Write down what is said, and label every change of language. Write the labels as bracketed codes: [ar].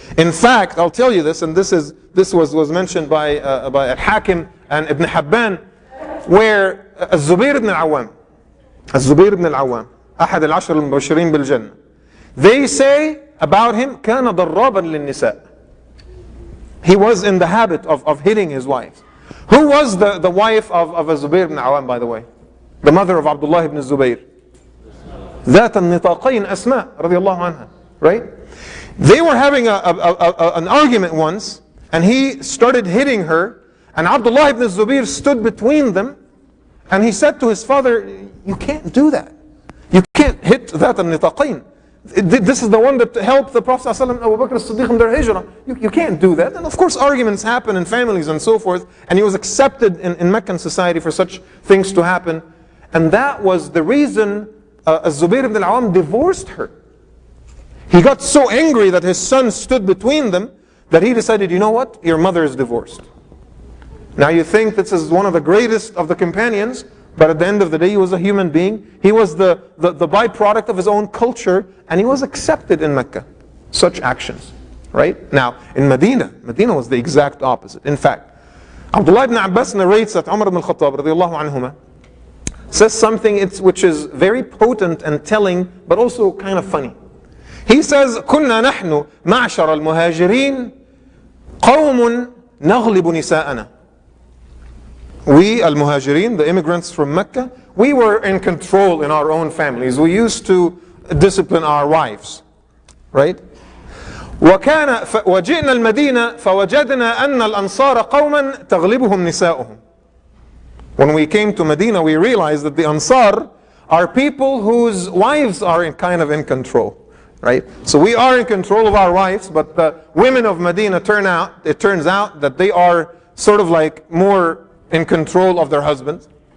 [en] In fact, I'll tell you this, and this was mentioned by Al-Hakim and Ibn Habban, where الزبير بن العوام [ar] أحد العشر المبشرين بالجنة, [en] they say about him [ar] كان ضرابا للنساء. [en] He was in the habit of hitting his wives. Who was the wife of الزبير بن العوام, by the way? The mother of Abdullah ibn Zubayr. [ar] ذات النطاقين أسماء رضي الله عنها, [en] right? They were having an argument once, and he started hitting her, And Abdullah ibn Zubayr stood between them, and he said to his father, you can't do that. You can't hit that al-nitaqain. This is the one that helped the Prophet ﷺ and Abu Bakr as-Siddiq in their hijrah. You can't do that. And of course arguments happen in families and so forth, and he was accepted in Meccan society for such things to happen. And that was the reason Zubayr ibn al-Awwam divorced her. He got so angry that his son stood between them that he decided, you know what, your mother is divorced. Now you think this is one of the greatest of the companions, but at the end of the day he was a human being. He was the byproduct of his own culture, and he was accepted in Mecca. Such actions, right? Now in Medina was the exact opposite. In fact, Abdullah ibn Abbas narrates that Umar ibn al-Khattab radiallahu anhuma says something which is very potent and telling, but also kind of funny. He says, [ar] كنا نحن معشر المهاجرين قوم نغلب نساءنا. [en] We, al-Muhajirin, the immigrants from Mecca, we were in control in our own families. We used to discipline our wives, right? [ar] وجئنا المدينة فوجدنا أن الأنصار قوما تغلبهم نساؤهم. [en] When we came to Medina, we realized that the Ansar are people whose wives are kind of in control, right? So we are in control of our wives, but the women of Medina it turns out that they are sort of like more in control of their husbands.